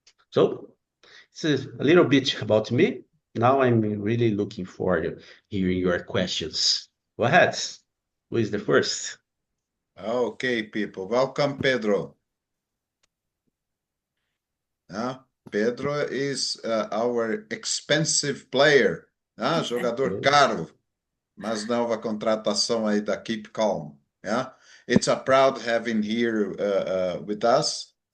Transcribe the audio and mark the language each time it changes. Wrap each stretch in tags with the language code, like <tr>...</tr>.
<en>So it's a little bit about me. Now I'm really looking forward to hearing your questions. Go ahead. Who is the first? Okay, people. Welcome, Pedro. Pedro is our expensive player.</en> <pt>Jogador caro, mas nova contratação aí da Keep Calm.</pt> <en>Yeah? It's a proud having here with us.</en>